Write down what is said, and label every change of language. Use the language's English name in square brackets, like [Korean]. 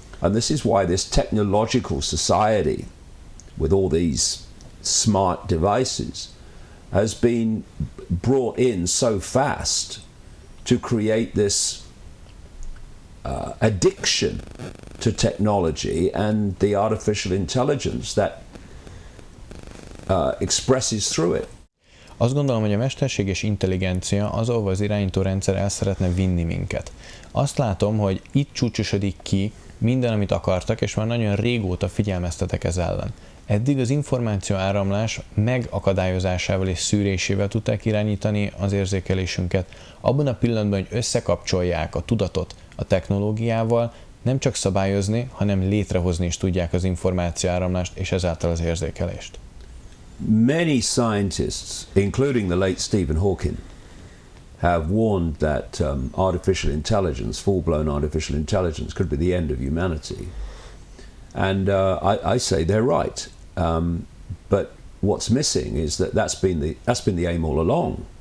[English] And this is why this technological society, with all these smart devices, has been brought in so fast to create this addiction to technology and the artificial intelligence that expresses through it. [Hungarian] Azt gondolom, hogy a mesterséges intelligencia az, ahova az irányítórendszer el szeretne vinni minket. Azt látom, hogy itt csúcsosodik ki minden, amit akartak, és már nagyon régóta figyelmeztetek ez ellen. Eddig az információ áramlás megakadályozásával és szűrésével tudták irányítani az érzékelésünket. Abban a pillanatban, hogy összekapcsolják a tudatot a technológiával, nem csak szabályozni, hanem létrehozni is tudják az információ áramlást, és ezáltal az érzékelést. [English] Many scientists, including the late Stephen Hawking, have warned that artificial intelligence, full-blown artificial intelligence, could be the end of humanity. And I say they're right. But what's missing is that that's been the aim all along.